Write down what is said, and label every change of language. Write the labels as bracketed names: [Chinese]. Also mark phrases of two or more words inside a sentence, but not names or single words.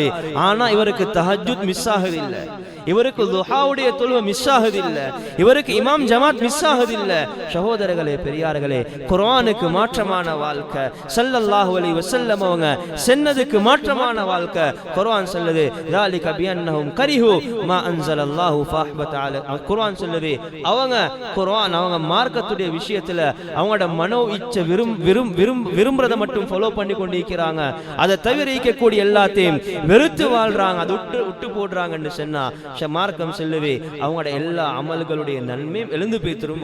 [Tamil] ஆனா இவருக்கு தஹஜ்ஜுத் மிஸ் ஆகுதில்லை, இவருக்கு துஹாவுடைய தொழுகை மிஸ் ஆகுதில்லை, இவருக்கு இமாம் ஜமாத் மிஸ் ஆகுதில்லை. சகோதரர்களே பெரியார்களே, குர்ஆனுக்கு மாற்றமான வாழ்க்கை, [Arabic] صلى الله عليه وسلم [Tamil] அவங்க சென்னதுக்கு மாற்றமான வாழ்க்கை. குர்ஆன் சொல்லுது [Arabic] ذلك بانهم كرهوا ما انزل الله فاحبط على. [Tamil] குர்ஆன் சொல்லுது அவங்க மார்க்கத்துடைய விஷயத்துல அவங்களோட மனோ இச்சை விரும்புறத மட்டும் ஃபாலோ பண்ணி கொண்டிருக்கிறாங்க. அதை தவிர இருக்கக்கூடிய எல்லாத்தையும் வெறுத்து வாழ்றாங்க, அதை விட்டு போடுறாங்கன்னு சொன்னா மார்க்கம் சொல்லுது அவங்களோட எல்லா அமல்களுடைய நன்மையும் எழுந்து போய்த்திரும்.